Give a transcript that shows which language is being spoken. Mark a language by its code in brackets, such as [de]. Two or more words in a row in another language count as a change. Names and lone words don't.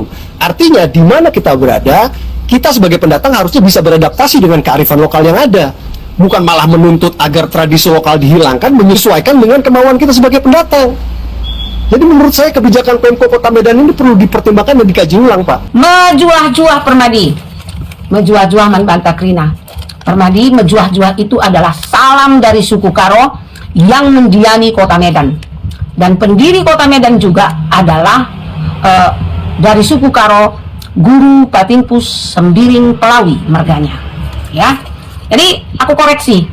[id] Artinya di mana kita berada, kita sebagai pendatang harusnya bisa beradaptasi dengan kearifan lokal yang ada. Bukan malah menuntut agar tradisi lokal dihilangkan, menyesuaikan dengan kemauan kita sebagai pendatang. Jadi menurut saya kebijakan Pemko Kota Medan ini perlu dipertimbangkan dan dikaji ulang, Pak. Mejuah-juah Permadi. [btx] Mejuah-juah Manbantakrina. [id] Permadi, mejuah-juah itu adalah salam dari suku Karo yang mendiami Kota Medan. Dan pendiri Kota Medan juga adalah dari suku Karo, Guru Patimpus Sembiring Pelawi marganya. Ya. Jadi aku koreksi.